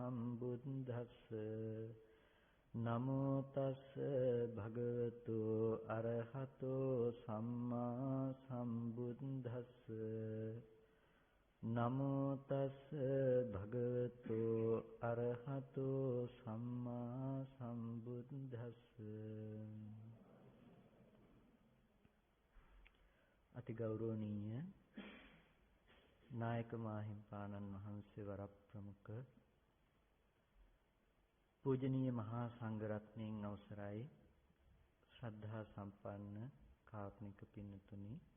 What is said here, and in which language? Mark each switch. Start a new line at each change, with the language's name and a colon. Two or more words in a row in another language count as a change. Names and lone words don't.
Pali: සම්බුද්දස්ස නමෝ තස් භගවතු අරහතෝ සම්මා සම්බුද්දස්ස නමෝ තස් භගවතු අරහතෝ සම්මා සම්බුද්දස්ස.
Sinhala: අති ගෞරවනීය නායක මාහිම්පාණන් වහන්සේ වරප්‍රමුඛ පූජනීය මහා සංඝරත්නයන් අවසරයි ශ්‍රද්ධා සම්පන්න කාරුණික පින්තුනි,